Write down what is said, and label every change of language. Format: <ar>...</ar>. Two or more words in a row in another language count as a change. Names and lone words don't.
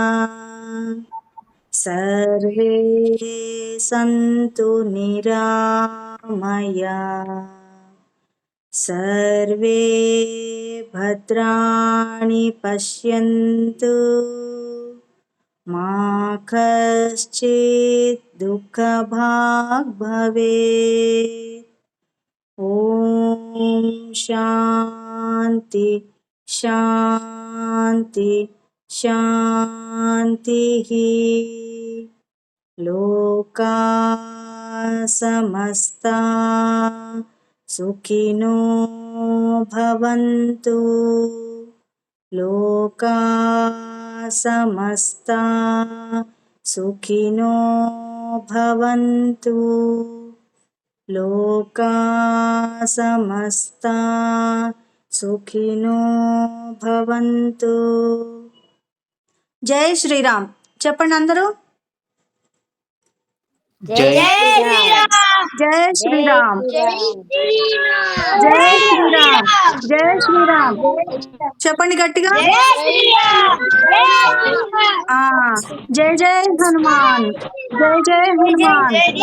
<sa>सर्वे सन्तु निरामया, सर्वे भद्राणि पश्यन्तु మా కశ్చిత్ దుఃఖభాగ్ భవేత్. ఓం శాంతి శాంతి శాంతి. లోకా సమస్తా సుఖినో భవంతు. లోకా సమస్తా సుఖినో భవంతు. లోకా సమస్తా సుఖినో భవంతు.</sa> <te>జై శ్రీరామ్ చెప్పండి అందరూ. జై జై శ్రీరామ్ జై శ్రీరామ్ జై శ్రీరామ్ చెప్పండి గట్టిగా. ఆ జై జై హనుమాన్ జై జై హనుమాన్.</te>